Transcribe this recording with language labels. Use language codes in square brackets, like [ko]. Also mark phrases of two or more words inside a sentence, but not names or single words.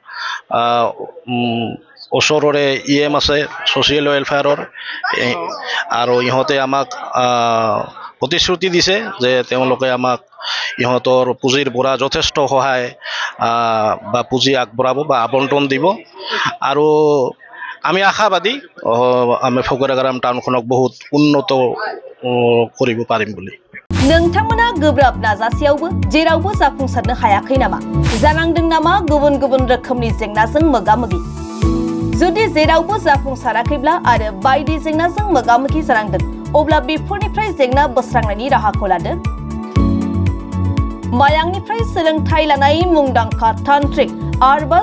[as] ওচৰৰে EM আছে [en] social welfare [as] আৰু ইহঁতে আমাক প্ৰতিশ্ৰুতি দিছে যে তেওঁলোকে আমাক ইহঁতৰ পুঁজিৰ পৰা যথেষ্ট সহায় বা পুঁজি আগবঢ়াব বা আবণ্টন দিব আৰু আমি আশাবাদী আমি ফকৰাগাৰাম টাউনখনক বহুত উন্নত কৰিব পাৰিম বুলি [brx] नोंथांमोना गोब्राब नाजासेयावबो जेरावबो जाफुंसारनो हायाखै नामा जानांदों नामा गुबुन गुबुन रोखोमनि जेंनाजों मोगा-मोगि जुदि जेरावबो जाफुंसाराखैब्ला आरो बायदि जेंनाजों मोगा-मोगि जानांदों अब्ला बेफोरनिफ्राय जेंना बोस्रांनायनि राहाखौ लादो मायांनिफ्राय सोलोंथाइ लानाय मुंदांखा तान्त्रिक आरबाज